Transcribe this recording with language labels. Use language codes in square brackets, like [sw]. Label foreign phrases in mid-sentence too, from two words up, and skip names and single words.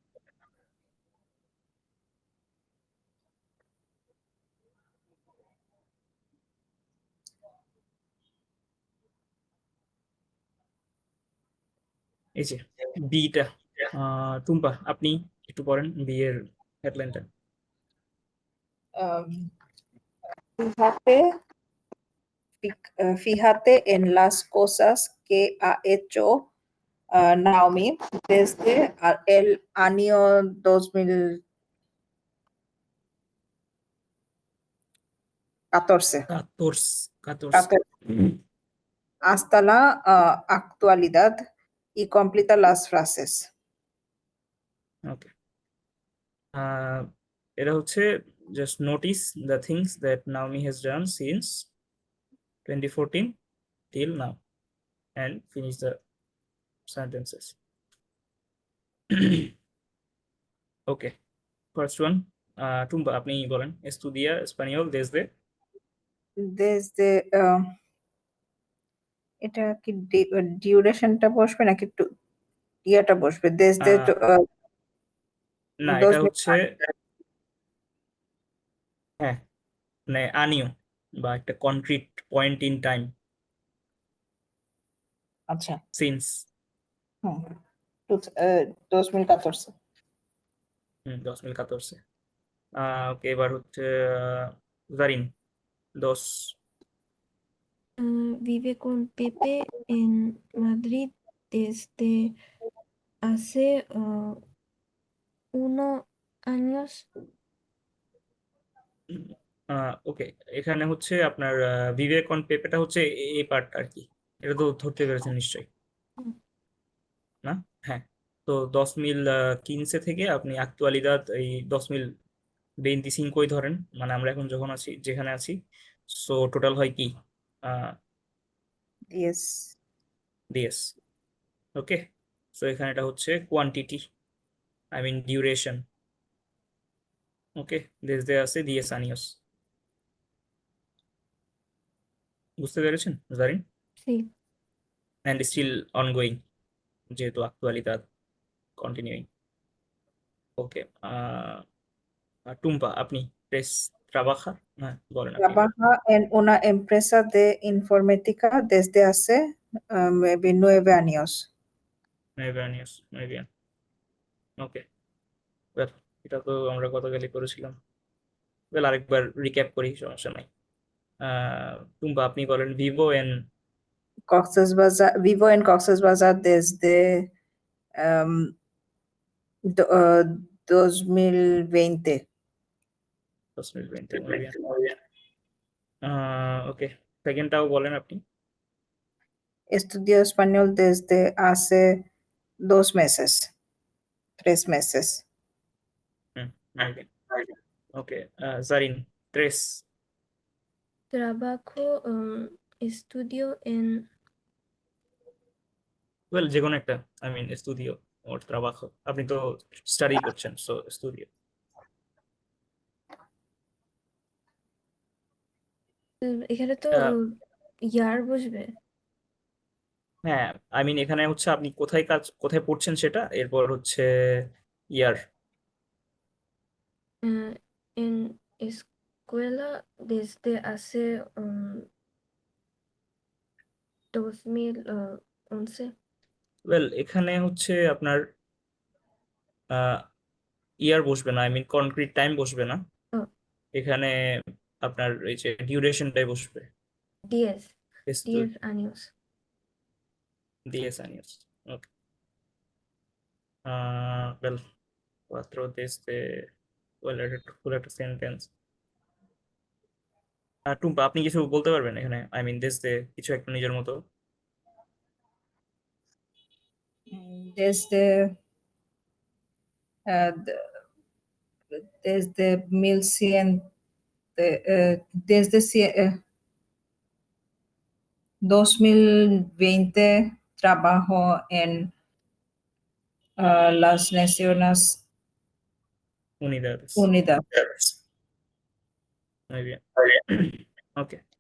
[bn] এই যে বিটা, টুম্পা আপনি একটু পড়েন বি এর হেডলাইনটা। [es] Fíjate, fíjate en las cosas que ha hecho Naomi desde el año 2014 14 hasta la actualidad y completa las frases. [en] ওকে, [bn] এটা হচ্ছে [en] just notice the things that Naomi has done since 2014 till now and finish the sentences. okay, first one, [bn] টুম্পা আপনি বলেন। [es] estudia español desde [bn] Desde এটা কি ডিউরেশনটা বসবে নাকি ইয়েটা বসবে desde না এটা 2000 হচ্ছে, হ্যাঁ মানে আনিও বা একটা [en] concrete point in time [bn] আচ্ছা সিন্স। হুম 2014 2014। ওকে, এবার হচ্ছে জারিন দোস। [es] Vive con Pepe en Madrid desde hace 1 años. [bn] ওকে, এখানে হচ্ছে আপনার বিবেক অন পেপেটা হচ্ছে এই পার্ট আর কি, এটা তো ধরতে পেরেছেন নিশ্চয়ই হুম। না? হ্যাঁ, তো 2015 থেকে আপনি অ্যাকচুয়ালিদাদ এই 2025 ধরেন, মানে আমরা এখন যখন আছি যেখানে আছি, সো টোটাল হয় কি 10 দিয়েস। ওকে, সো এখানে এটা হচ্ছে কোয়ান্টিটি, [en] I mean [bn] ডিউরেশন। ওকে, [es] desde hace 10 años, [bn] বুঝতে পেরেছেন জারিন? Sí. [en] and still ongoing যেহেতু অ্যাকচুয়ালিদাদ কন্টিনিউইং। [bn] ওকে, টুম্পা আপনি প্রেস ট্রাবাজা, হ্যাঁ বলেন আপনি এবার। [es] Trabaja en una empresa de informática desde hace maybe 9 años. [bn] মেবি। ওকে, ওয়েল এটা তো আমরা গতকালই করেছিলাম। ওয়েল আরেকবার রিক্যাপ করি, সমস্যা নাই। টুম্পা আপনি বলেন [es] vivo en Vivo en Cox's Bazar desde 2020. 2020, muy bien. [bn] ওকে, সেকেন্ডটাও বলেন আপনি। [es] Estudio español desde hace 2 meses, 3 meses. muy bien. [bn] ওকে, জারিন ট্রেস। [es] Trabajo, estudio en [bn] ওয়েল যে কোনো একটা, [en] I mean [bn] স্টুডিও ওর ট্রাবাজো, আপনি তো স্টাডি করছেন, সো স্টুডিও। এখানে তো ইয়ার বসবে। হ্যাঁ, [en] I mean [bn] এখানে হচ্ছে আপনি কোথায় পড়ছেন সেটা, এরপর হচ্ছে ইয়ার। [es] En escuela desde hace 2011. [bn] ওয়েল এখানে হচ্ছে আপনার ইয়ার বসবে না, [en] I mean concrete time [bn] বসবে না, Oh, এখানে আপনার এই যে ডিউরেশনটাই বসবে। [es] 10 Esto 10 años. 10 años. [bn] ওকে, ওয়েল 4 desde, ওয়েল এটা ফুল একটা সেন্টেন্স। টুম্পা আপনি কিছু বলতে পারবেন এখানে, [en] I mean [bn] desde কিছু একটা নিজের মতো। [es] Desde eh, desde 1100 desde 2020 trabajo en las Naciones Unidades. Unidas. Muy bien. [bn] ওকে,